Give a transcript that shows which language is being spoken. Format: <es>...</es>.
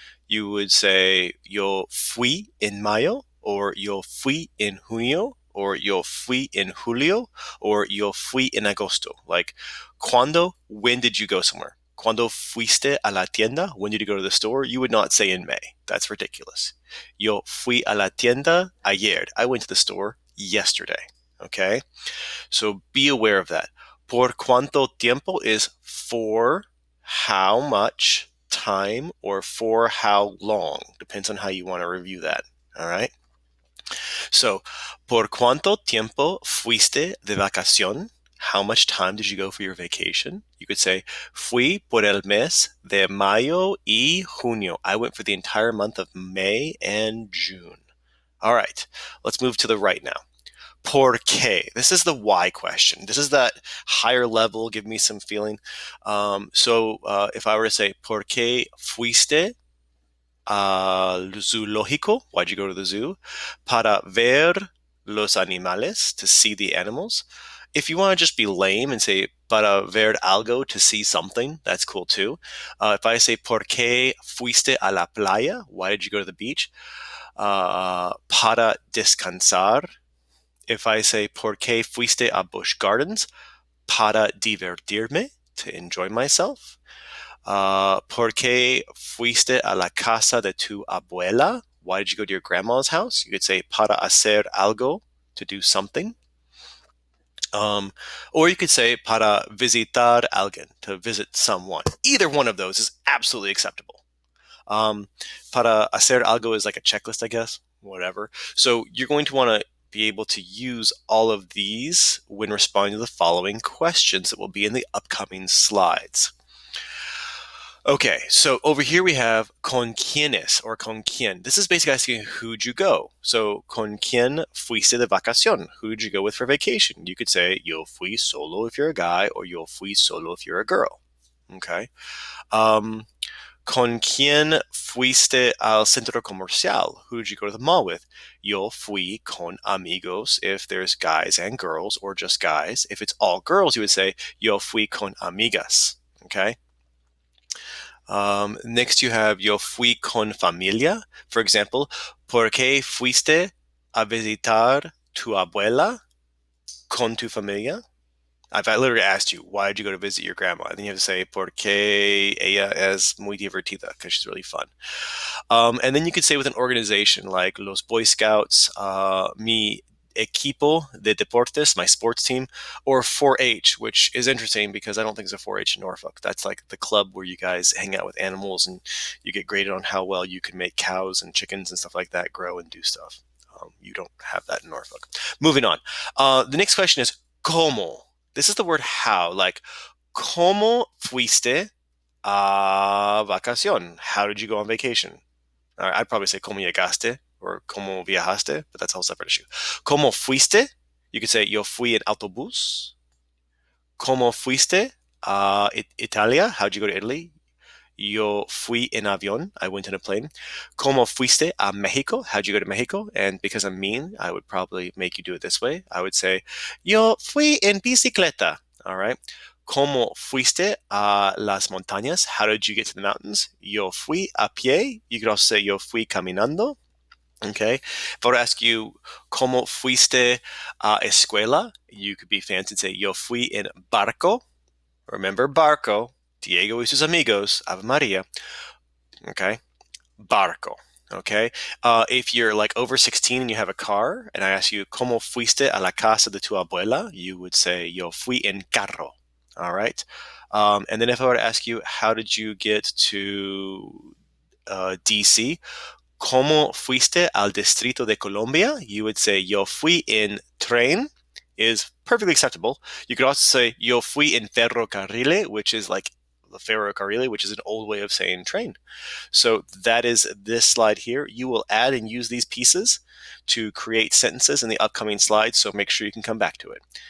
<en>You would say</en> <es>yo fui en mayo,</es> <en>or</en> <es>yo fui en junio,</es> <en>or</en> <es>yo fui en julio,</es> <en>or</en> <es>yo fui en agosto.</es> <en>Like, cuando, when did you go somewhere?</en> <es>Cuando fuiste a la tienda?</es> <en>When did you go to the store? You would not say in May. That's ridiculous.</en> <es>Yo fui a la tienda ayer.</es> <en>I went to the store yesterday. Okay? So be aware of that.</en> <es>Por cuánto tiempo</es> <en>is for how much time or for how long. Depends on how you want to review that. All right.</en> <es>So, por cuánto tiempo fuiste de vacación?</es> <en>How much time did you go for your vacation? You could say,</en> <es>fui por el mes de mayo y junio.</es> <en>I went for the entire month of May and June. All right. Let's move to the right now.</en> <es>Por qué?</es> <en>This is the why question. This is that higher level, give me some feeling. If I were to say,</en> <es>¿por qué fuiste al zoológico?</es> <en>Why'd you go to the zoo?</en> <es>Para ver los animales,</es> <en>to see the animals. If you want to just be lame and say,</en> <es>para ver algo,</es> <en>to see something, that's cool too. If I say,</en> <es>¿por qué fuiste a la playa?</es> <en>Why did you go to the beach?</en> <es>Para descansar.</es> <en>If I say,</en> <es>¿por qué fuiste a Busch Gardens? Para divertirme,</es> <en>to enjoy myself.</en> <es>¿Por qué fuiste a la casa de tu abuela?</es> <en>Why did you go to your grandma's house? You could say,</en> <es>para hacer algo,</es> <en>to do something. Or you could say,</en> <es>para visitar alguien,</es> <en>to visit someone. Either one of those is absolutely acceptable.</en> <es>Para hacer algo</es> <en>is like a checklist, I guess, whatever. So you're going to want to be able to use all of these when responding to the following questions that will be in the upcoming slides. Okay, so over here we have</en> <es>con quiénes</es> <en>or</en> <es>con quién.</es> <en>This is basically asking who'd you go.</en> <es>So con quién fuiste de vacación?</es> <en>Who'd you go with for vacation? You could say</en> <es>yo fui solo</es> <en>if you're a guy, or yo fui solo if you're a girl. Okay.</en> <es>¿Con quién fuiste al centro comercial?</es> <en>Who did you go to the mall with?</en> <es>Yo fui con amigos</es> <en>if there's guys and girls, or just guys. If it's all girls, you would say</en> <es>yo fui con amigas.</es> <en>Okay. Next, you have</en> <es>yo fui con familia.</es> <en>For example,</en> <es>¿por qué fuiste a visitar tu abuela con tu familia?</es> <en>If I literally asked you, why did you go to visit your grandma? And then you have to say,</en> <es>porque ella es muy divertida,</es> <en>because she's really fun. And then you could say with an organization like Los Boy Scouts,</en> <es>mi equipo de deportes,</es> <en>my sports team, or 4-H, which is interesting because I don't think there's a 4-H in Norfolk. That's like the club where you guys hang out with animals and you get graded on how well you can make cows and chickens and stuff like that grow and do stuff. You don't have that in Norfolk. Moving on. The next question is,</en> <es>¿cómo?</es> <en>This is the word how, like,</en> <es>¿cómo fuiste a vacación?</es> <en>How did you go on vacation? I'd probably say</en> <es>¿cómo llegaste? Or ¿cómo viajaste?</es> <en>But that's a whole separate issue.</en> <es>¿Cómo fuiste?</es> <en>You could say</en> <es>yo fui en autobús. ¿Cómo fuiste a Italia?</es> <en>How'd you go to Italy?</en> <es>Yo fui en avión.</es> <en>I went in a plane.</en> <es>¿Cómo fuiste a Mexico?</es> <en>How'd you go to Mexico? And because I'm mean, I would probably make you do it this way. I would say,</en> <es>yo fui en bicicleta.</es> <en>All right.</en> <es>¿Cómo fuiste a las montañas?</es> <en>How did you get to the mountains?</en> <es>Yo fui a pie.</es> <en>You could also say,</en> <es>yo fui caminando. Okay.</es> <en>If I were to ask you,</en> <es>¿cómo fuiste a escuela?</es> <en>You could be fancy and say,</en> <es>yo fui en barco.</es> <en>Remember barco.</en> <es>Diego y sus amigos, Ave Maria.</es> <en>Okay. Barco. Okay. If you're like over 16 and you have a car, and I ask you,</en> <es>¿cómo fuiste a la casa de tu abuela?</es> <en>You would say,</en> <es>yo fui en carro.</es> <en>All right. And then if I were to ask you, how did you get to DC?</en> <es>¿Cómo fuiste al Distrito de Colombia?</es> <en>You would say,</en> <es>yo fui en tren,</es> <en>is perfectly acceptable. You could also say,</en> <es>yo fui en ferrocarril,</es> <en>which is like ferrocarril, which is an old way of saying train. So that is this slide here. You will add and use these pieces to create sentences in the upcoming slides, so make sure you can come back to it.</en>